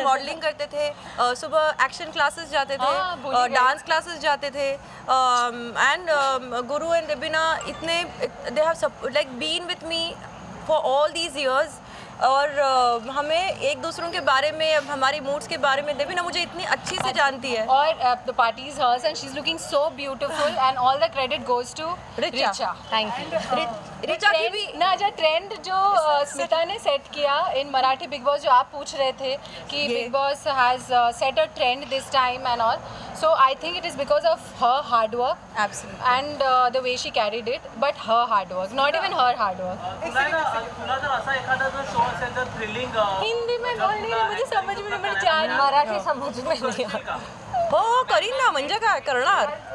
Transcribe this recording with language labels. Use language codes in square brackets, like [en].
[hi] Modelling करते थे, सुबह एक्शन क्लासेस जाते थे, डांस क्लासेस जाते थे, एंड गुरु एंड देबीना इतने [en] They have like been with me for all these years. [hi] और हमें एक दूसरों के बारे में, अब हमारी मूड्स के बारे में देबीना मुझे इतनी अच्छी से जानती है। और [en] The party is hers and she is looking so beautiful and all the credit goes to Richa. Thank you. [hi] Richa की भी ना जो ट्रेंड जो स्मिता ने सेट किया इन मराठी बिग बॉस, जो आप पूछ रहे थे कि [en] Bigg Boss has set a trend this time and all, so I think it is because of her hard work, absolutely, and the way she carried it, but her hard work, not even her hard work. [mr] तुला जर असा एखादा जो show असेल तर thrilling [hi] Hindi में बोलनी है, मुझे समझ में नहीं, मेरे चार मराठी समझ में नहीं [mr] हो करीन ना, म्हणजे काय करणार।